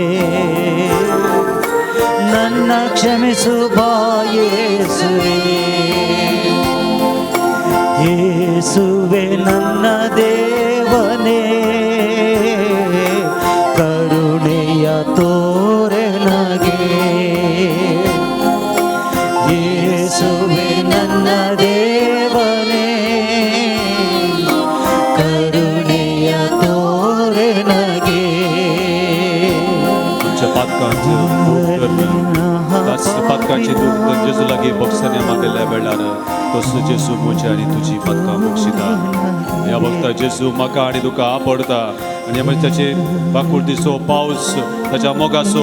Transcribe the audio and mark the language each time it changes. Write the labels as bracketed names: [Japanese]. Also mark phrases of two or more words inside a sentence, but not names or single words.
[Kannada] ನನ್ನ ಕ್ಷಮಿಸು ಬಾ ಯೇಸುವೆ ಯೇಸುವೆ ನನ್ನ ದೇವನೇ ಕರುಣೆಯ ತೋರೆ ನಗೆ ಯೇಸುವೆ ನನ್ನ ದೇವನೇ ಕರುಣೆಯ ತೋರೆ ನಗೆ [Konkani] पातकांचे दूख जेजू लागीं बक्षांनी मागलेल्या वेळार तसो जेजू म्हजी आनी तुजी पातकां बक्षिता ह्या वखदां जेजू म्हाका आनी तुका आपडता आनी म्हणजे ताचे बाकुर्दीचो पावस ताच्या मोगाचो